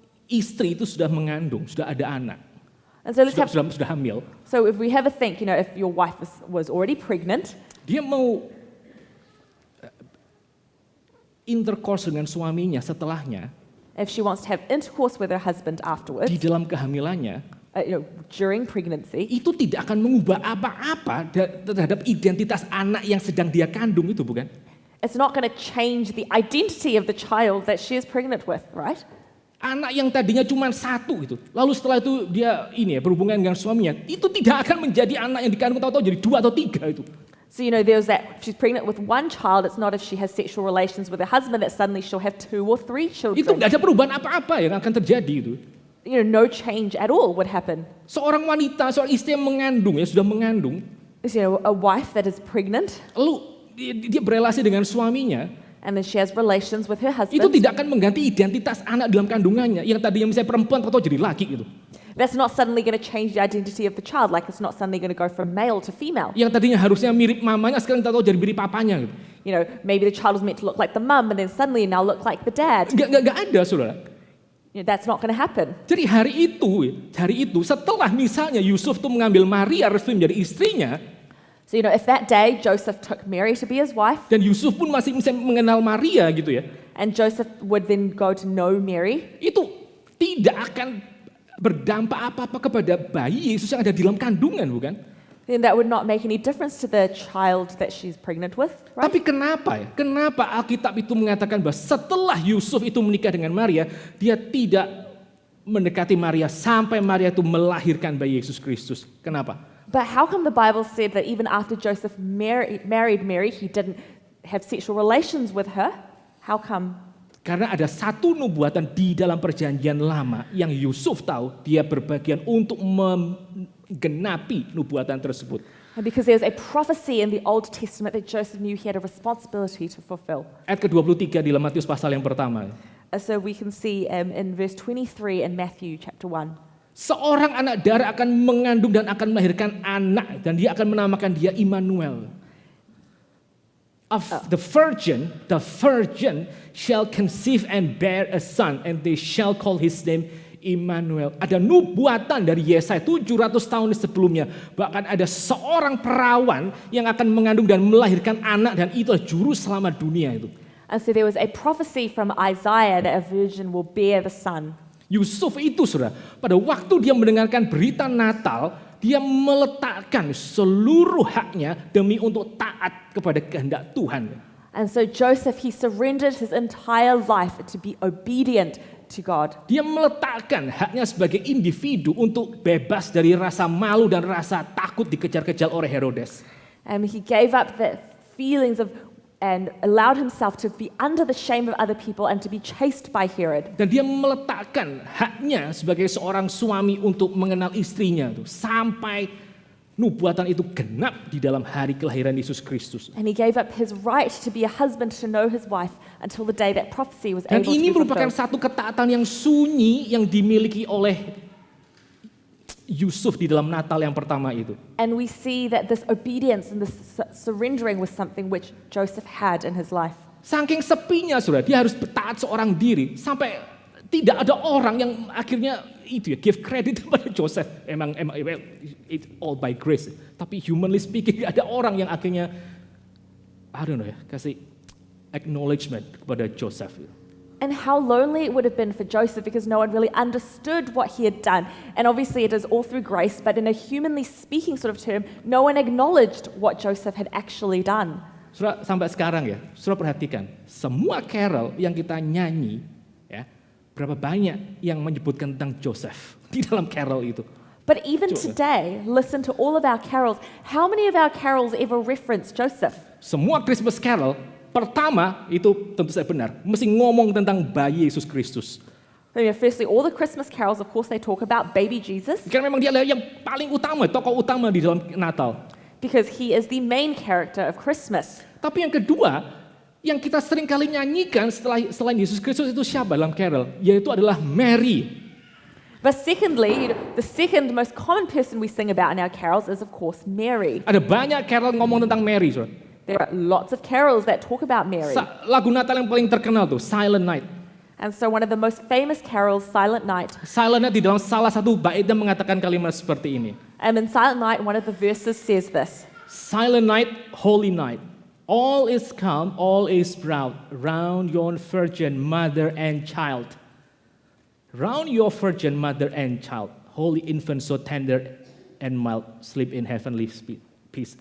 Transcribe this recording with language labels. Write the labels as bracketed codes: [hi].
[id] istri itu sudah mengandung, sudah ada anak, [en] And so let's have, [id] sudah hamil, [en] so if we have a think, if your wife was already pregnant, [id] dia mau intercourse dengan suaminya setelahnya, [en] if she wants to have intercourse with her husband afterwards, [id] di dalam kehamilannya, [en] during pregnancy, [id] itu tidak akan mengubah apa-apa terhadap identitas anak yang sedang dia kandung itu, bukan? [en] it's not going to change the identity of the child that she is pregnant with, right? [id] Anak yang tadinya cuma satu itu, lalu setelah itu dia berhubungan dengan suaminya, itu tidak akan menjadi anak yang dikandung tahu-tahu jadi 2 atau 3 itu. [en] So, there's that, if she's pregnant with one child, it's not if she has sexual relations with her husband that suddenly she'll have 2 or 3 children. [id] nggak ada perubahan apa-apa yang akan terjadi itu. [en] No change at all would happen. [id] Seorang wanita, seorang istri yang mengandung, sudah mengandung, [en] A wife that is pregnant, [id] lalu dia berelasi dengan suaminya, [en] and then she has relations with her [id] itu [en] husband. [id] tidak akan mengganti identitas anak dalam kandungannya, yang tadinya misalnya perempuan atau jadi laki gitu. [en] That's not suddenly going to change the identity of the child, like it's not suddenly going to go from male to female. [id] Yang tadinya harusnya mirip mamanya, sekarang tahu jadi mirip papanya gitu. [en] Maybe the child was meant to look like the mum, and then suddenly now look like the dad. [id] Nggak ada, saudara. [en] That's not going to happen. [id] Jadi hari itu setelah misalnya Yusuf tuh mengambil Maria resmi menjadi istrinya, [en] So, if that day Joseph took Mary to be his wife, [id] dan Yusuf pun masih bisa mengenal Maria gitu ya, [en] and Joseph would then go to know Mary, [id] itu tidak akan berdampak apa-apa kepada bayi Yesus yang ada di dalam kandungan, bukan? [en] then that would not make any difference to the child that she's pregnant with, right? [id] Tapi kenapa ya? Kenapa Alkitab itu mengatakan bahwa setelah Yusuf itu menikah dengan Maria, dia tidak mendekati Maria sampai Maria itu melahirkan bayi Yesus Kristus? Kenapa? [en] But how come the Bible said that even after Joseph married Mary, he didn't have sexual relations with her? How come? [id] Karena ada satu nubuatan di dalam perjanjian lama yang Yusuf tahu, dia berbagian untuk menggenapi nubuatan tersebut. [en] And because there's a prophecy in the Old Testament that Joseph knew he had a responsibility to fulfill. [id] Ayat ke-23 di dalam Matius pasal yang pertama. [en] So we can see in verse 23 in Matthew chapter 1. [id] Seorang anak darah akan mengandung dan akan melahirkan anak, dan dia akan menamakan dia Immanuel. [en] Of the virgin shall conceive and bear a son, and they shall call his name Immanuel. [id] Ada nubuatan dari Yesaya 700 tahun sebelumnya. Bahkan ada seorang perawan yang akan mengandung dan melahirkan anak, dan itu juru selamat dunia itu. [en] And so there was a prophecy from Isaiah that a virgin will bear the son. [id] Yusuf itu, saudara, pada waktu dia mendengarkan berita Natal, dia meletakkan seluruh haknya demi untuk taat kepada kehendak Tuhan. [en] And so Joseph, he surrendered his entire life to be obedient to God. [id] Dia meletakkan haknya sebagai individu untuk bebas dari rasa malu dan rasa takut dikejar-kejar oleh Herodes. [en] And he gave up the feelings of and allowed himself to be under the shame of other people and to be chased by Herod. [id] Dan dia meletakkan haknya sebagai seorang suami untuk mengenal istrinya tuh, sampai nubuatan itu genap di dalam hari kelahiran Yesus Kristus. [en] And he gave up his right to be a husband to know his wife until the day that prophecy was [id] Dan [en] able to [id] ini [en] be [id] merupakan [en] fulfilled. [id] satu ketaatan yang sunyi yang dimiliki oleh Yusuf di dalam Natal yang pertama itu. [en] And we see that this obedience and this surrendering was something which Joseph had in his life. [id] Saking sepinya, saudara, dia harus taat seorang diri sampai tidak ada orang yang akhirnya itu [en] give credit [id] kepada Joseph. Emang [en] it's all by grace. [id] Tapi [en] humanly speaking, [id] ada orang yang akhirnya kasih acknowledgement kepada Joseph. [en] And how lonely it would have been for Joseph because no one really understood what he had done. And obviously it is all through grace, but in a humanly speaking sort of term, no one acknowledged what Joseph had actually done. [id] Saudara, sampai sekarang ya, saudara perhatikan, semua carol yang kita nyanyi, ya, berapa banyak yang menyebutkan tentang Joseph di dalam carol itu. [en] But even today, listen to all of our carols. How many of our carols ever reference Joseph? [id] Semua Christmas carol, pertama itu tentu saja benar, mesti ngomong tentang bayi Yesus Kristus. [en] Firstly, all the Christmas carols, of course, they talk about baby Jesus [id] Karena memang dia adalah yang paling utama, tokoh utama di dalam Natal. [en] because he is the main character of Christmas. [id] Tapi yang kedua, yang kita sering kali nyanyikan selain Yesus Kristus itu siapa dalam carol? Yaitu adalah Mary. [en] But secondly, the second most common person we sing about in our carols is, of course, Mary. [id] Ada banyak carol ngomong tentang Mary. Saudara. [en] There are lots of carols that talk about Mary. [id] Lagu Natal yang paling terkenal tuh, Silent Night. [en] And so one of the most famous carols, Silent Night, [id] Silent Night di dalam salah satu baitnya mengatakan kalimat seperti ini. [en] in Silent Night, one of the verses says this. Silent night, holy night. All is calm, all is proud. Round your virgin mother and child. Round your virgin mother and child. Holy infant so tender and mild. Sleep in heavenly peace.